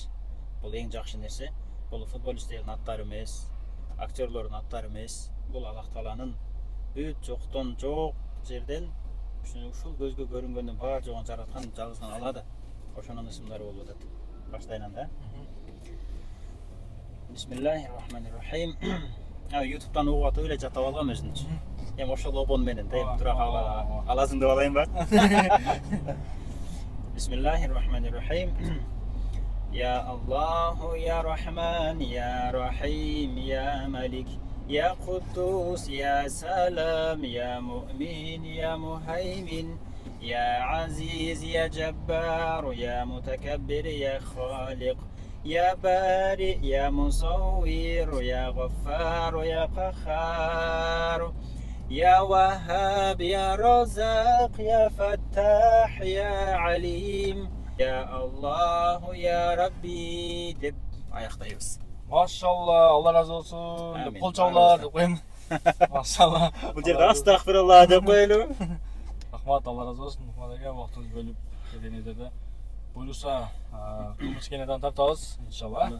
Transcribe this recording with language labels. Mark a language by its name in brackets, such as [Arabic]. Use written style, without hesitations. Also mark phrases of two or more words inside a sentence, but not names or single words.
[Kyrgyz] Бул эң жакшы нерсе. Бул футболисттердин аттары эмес, актерлордун аттары эмес. Бул Аллах Тааланын бүт жоктон жок жерден ушул көзгө көрүнгөндөн бар жогун жараткан жалгызган Алла да. Ошонун ысымдары болуп атат. Баштайын анда. [Arabic] بسم الله الرحمن الرحيم. [Kyrgyz] YouTube'дан угуп атып эле жаттап алгам өзүнчү. Эми ошол обон менен да тура аласың деп алайын ба? [Arabic] بسم الله الرحمن الرحيم. يا الله، يا رحمن، يا رحيم، يا مالك، يا قدوس، يا سلام، يا مؤمن، يا مهيمن، يا عزيز، يا جبار، يا متكبر، يا خالق، يا باري، يا مصور، يا غفار، يا قهار، يا وهاب، يا رزاق، يا فتاح، يا عليم، يا الله، يا ربي [Kyrgyz] деп аяктайбыз. Машалла, Алла разы болсун. Деп кол чабуулар деп коем. Машалла. Бул жерде астагфирулла деп коелу. Рахмат, Алла разы болсун. Рахмат эге, убактыңызды бөлүп келгениңизде. Буюрса, кымыз кенеден тартабыз, иншалла.